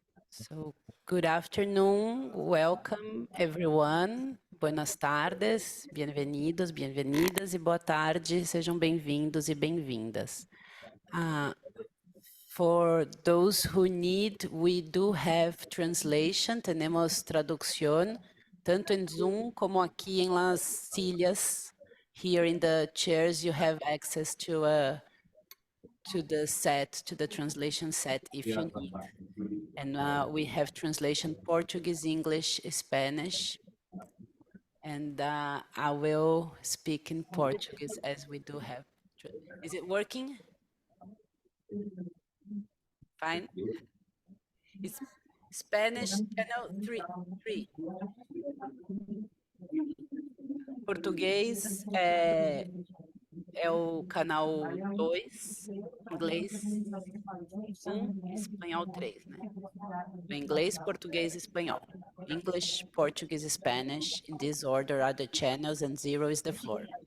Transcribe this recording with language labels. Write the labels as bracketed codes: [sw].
[en] So, good afternoon, welcome everyone. [es] Buenas tardes, [pt] bem-vindos, bem-vindas e boa tarde, sejam bem-vindos e bem-vindas. [en] For those who need, we do have translation, [es] tenemos traducción, [pt] tanto em Zoom como aqui em las silhas. [en] Here in the chairs you have access to the translation set if you need. And we have translation Portuguese, English, Spanish. And I will speak in Portuguese as we do have. Is it working? Fine. It's Spanish channel 3. [pt] Português é o canal 2, inglês 1, espanhol 3, né? Inglês, português e espanhol. [en] English, Portuguese, Spanish, in this order are the channels and 0 is the floor.